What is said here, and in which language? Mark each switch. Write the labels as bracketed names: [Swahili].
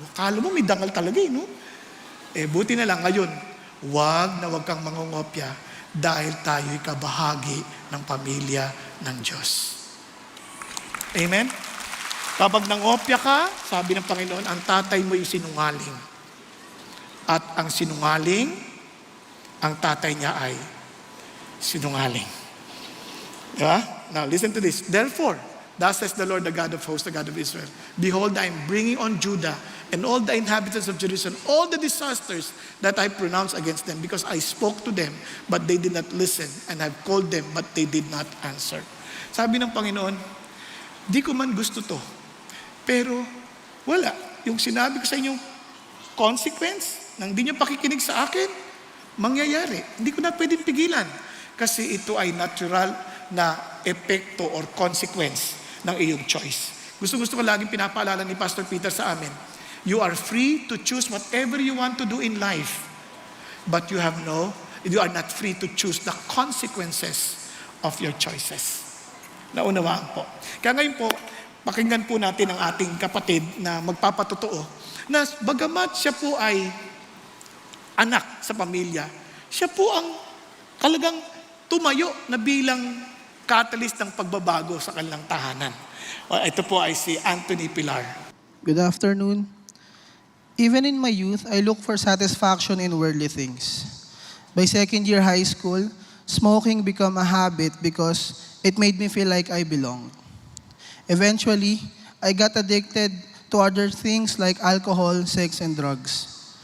[Filipino] Kala mo may dangal talaga no? Buti na lang ngayon, wag kang mangungopya dahil tayo'y kabahagi ng pamilya ng Diyos. Amen? Kapag nangopya ka, sabi ng Panginoon, ang tatay mo yung sinungaling. At ang sinungaling, ang tatay niya ay sinungaling. Diba? [English] Now, listen to this. Therefore, thus says the Lord, the God of hosts, the God of Israel, behold, I am bringing on Judah and all the inhabitants of Jerusalem, all the disasters that I pronounced against them, because I spoke to them, but they did not listen, and I've called them, but they did not answer. [Filipino] Sabi ng Panginoon, di ko man gusto to. Pero wala. Yung sinabi ko sa inyo, consequence, nang di niyo pakikinig sa akin, mangyayari. Hindi ko na pwedeng pigilan. Kasi ito ay natural na epekto or consequence ng iyong choice. Gusto ko laging pinapaalala ni Pastor Peter sa amin, [English] you are free to choose whatever you want to do in life. But you are not free to choose the consequences of your choices. [Filipino] Naunawaan po. Kaya ngayon po, pakinggan po natin ang ating kapatid na magpapatotoo na bagamat siya po ay anak sa pamilya, siya po ang talagang tumayo na bilang catalyst ng pagbabago sa kanilang tahanan. Ito po ay si Anthony Pilar. [English] Good afternoon. Even in my youth, I look for satisfaction in worldly things. By second year high school, smoking became a habit because it made me feel like I belonged. Eventually, I got addicted to other things like alcohol, sex, and drugs.